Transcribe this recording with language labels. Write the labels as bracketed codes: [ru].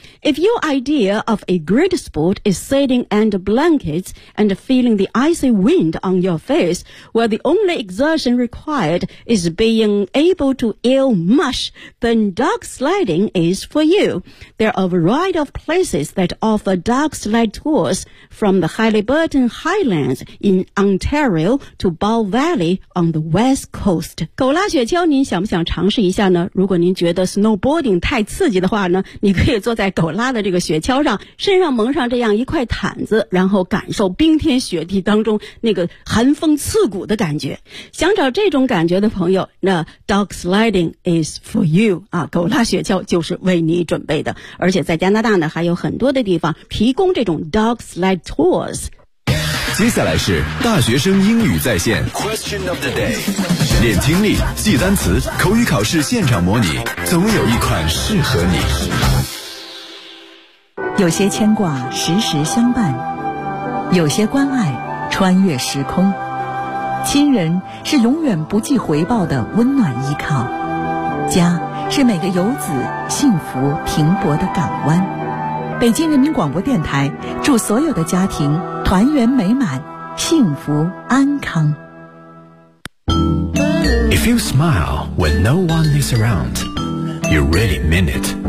[en] If your idea of a great sport is sitting under blankets and feeling the icy wind on your face, where the only exertion required is being able to ill mush, then dog sledding is for you. There are a variety of places that offer dog sled tours, from the Haliburton Highlands in Ontario to Bow Valley on the West Coast. [zh] 狗拉雪橇您想不想尝试一下呢？如果您觉得 snowboarding 太刺激的话呢，你可以坐在狗拉的这个雪橇上，身上蒙上这样一块毯子，然后感受冰天雪地当中那个寒风刺骨的感觉。想找这种感觉的朋友，那 [en] dog sledding is for you [zh] 啊，狗拉雪橇就是为你准备的。而且在加拿大呢，还有很多的地方提供这种 dog sled tours。接下来是大学生英语在线 [en] Question of the day， [zh] 练听力，记单词，口语考试现场模拟，总有一款适合你。有些牵挂时时相伴，有些关爱穿越时空，亲人是永远不计回报的温暖依靠，家是每个游子幸福停泊的港湾。北京人民广播电台祝所有的家庭团圆美满，幸福安康。 [en] If you smile when no one is around, you really mean it.